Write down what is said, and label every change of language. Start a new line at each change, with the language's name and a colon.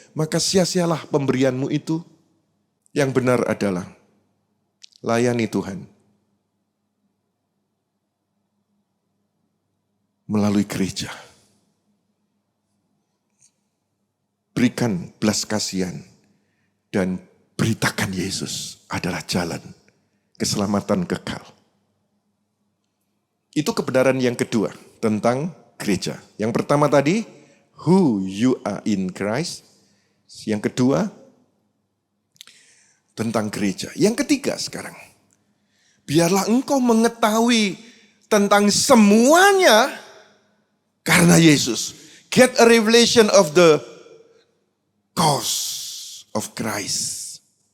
Indonesian: Maka sia-sialah pemberianmu itu. Yang benar adalah layani Tuhan melalui gereja. Berikan belas kasihan dan beritakan Yesus adalah jalan keselamatan kekal. Itu kebenaran yang kedua tentang gereja. Yang pertama tadi,
English: who you are in Christ.
Indonesian: Yang kedua, tentang gereja. Yang ketiga sekarang, biarlah engkau mengetahui tentang semuanya karena Yesus.
English: Get a revelation of the cause of Christ.